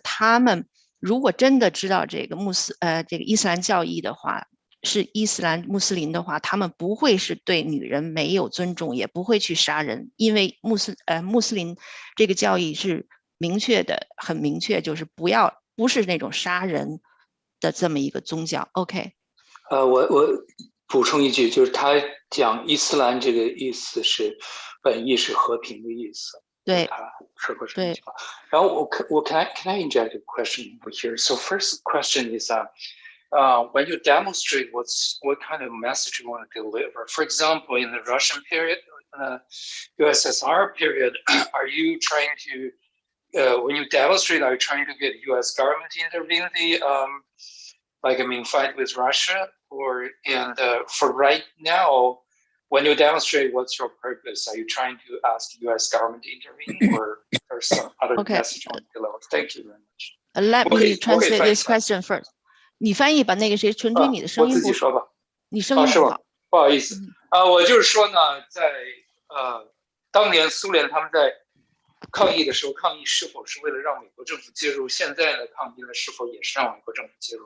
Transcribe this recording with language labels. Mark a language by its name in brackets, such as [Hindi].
[Chinese] 他们如果真的知道这个这个伊斯兰教义的话，是伊斯兰穆斯林的话，他们不会是对女人没有尊重，也不会去杀人，因为穆斯林这个教义是很明确，就是不是那种杀人的这么一个宗教。 OK，我补充一句，就是他讲伊斯兰这个意思是本意是和平的意思。对，他说过什么情况？ [English] 然后can I inject a question over here? So first question is when you demonstrate what kind of message you want to deliver. For example, in the Russian period, USSR period, are you trying to when you demonstrate, are you trying to get U.S. government to intervene fight with Russia, and for right now, when you demonstrate, what's your purpose? Are you trying to ask U.S. government to intervene, or some other message on the level? Thank you very much. Let me translate this question first. [Chinese] 你翻译吧，那个谁，纯粹你的声音不好。我自己说吧。你声音不好。不好意思我就是说呢，在当年苏联他们在抗议的时候，抗议是否是为了让美国政府介入？现在的抗议呢，是否也是让美国政府介入？